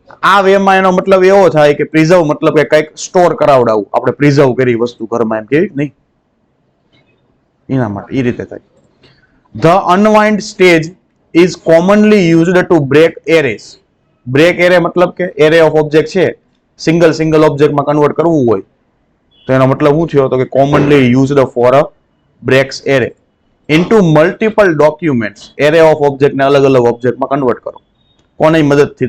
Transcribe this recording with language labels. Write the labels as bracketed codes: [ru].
[gu] આ વેમાં એનો મતલબ એવો થાય કે પ્રિઝર્વ મતલબ કે કંઈક સ્ટોર કરાવડાવવું. આપણે પ્રિઝર્વ કરી વસ્તુ ઘરમાં એમ કેવી નહીં, એના માટે એ રીતે થાય. [en] The unwind stage is commonly used to break arrays. [gu] Break array મતલબ કે એરે ઓફ ઓબ્જેક્ટ છે, સિંગલ ઓબ્જેક્ટમાં કન્વર્ટ કરવું હોય તો એનો મતલબ શું થયો? તો કે [en] Commonly used for a breaks array into multiple documents. [gu] Array of ઓબ્જેક્ટને અલગ ઓબ્જેક્ટમાં કન્વર્ટ કરો. કોની મદદથી?